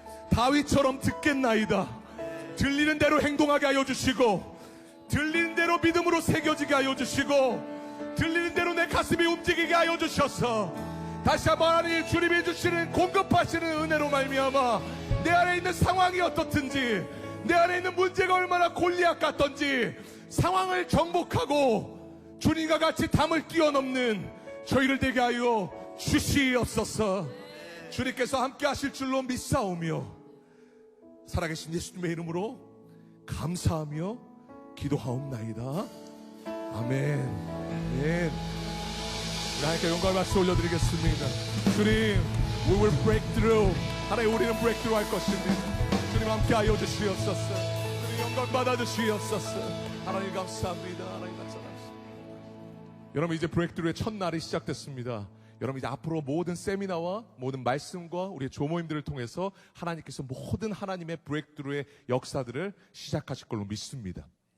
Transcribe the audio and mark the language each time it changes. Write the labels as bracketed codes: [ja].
[ko] 다윗처럼 듣겠나이다. 들리는 대로 행동하게 하여 주시고 들리는 대로 믿음으로 새겨지게 하여 주시고 들리는 대로 내 가슴이 움직이게 하여 주셔서 다시 한번 하나님 주님이 주시는 공급하시는 은혜로 말미암아 내 안에 있는 상황이 어떻든지 내 안에 있는 문제가 얼마나 골리앗 같던지 상황을 정복하고 주님과 같이 담을 뛰어넘는 저희를 되게 하여 주시옵소서. 주님께서 함께 하실 줄로 믿사오며 살아계신 예수님의 이름으로 감사하며 기도하옵나이다. 아멘. 아멘. 하나님께 영광을 박수 올려드리겠습니다. [en] 주님, we will break through. [ko] 하나님, 우리는 break through 할 것입니다. 주님 함께 하여 주시옵소서. 주님 영광 받아 주시옵소서. 하나님 감사합니다. 하나님 감사합니다. 여러분 이제 브레이크트루의 첫날이 시작됐습니다. 여러분 이제 앞으로 모든 세미나와 모든 말씀과 우리의 조모임들을 통해서 하나님께서 모든 하나님의 브레이크트루의 역사들을 시작하실 걸로 믿습니다.